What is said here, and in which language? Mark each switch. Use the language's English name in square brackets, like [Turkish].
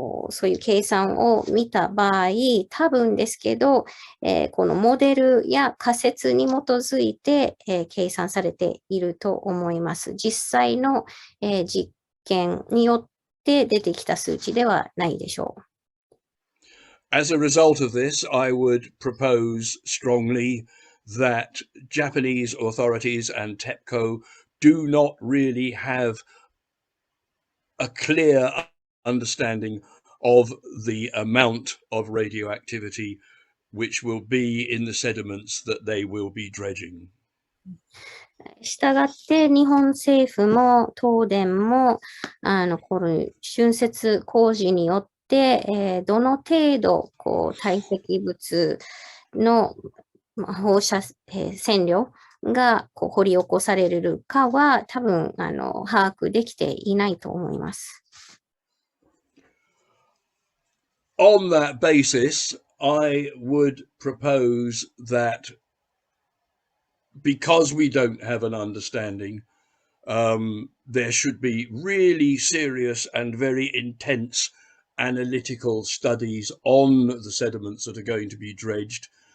[Japanese] そういう計算を見た場合、多分ですけど、このモデルや仮説に基づいて、計算されていると思います。実際の、実験によって出てきた数値ではないでしょう。 [English] As a result of this, I would propose strongly that Japanese authorities and TEPCO do not really have a clear understanding of the amount of radioactivity which will be in the sediments that they will be dredging. [Japanese] したがって日本政府も東電もこの浚渫工事によって、どの程度堆積物の放射線量が掘り起こされるかは多分把握できていないと思います。 [English] On that basis, I would propose that because we don't have an understanding, there should be really serious and very intense analytical studies on the sediments that are going to be dredged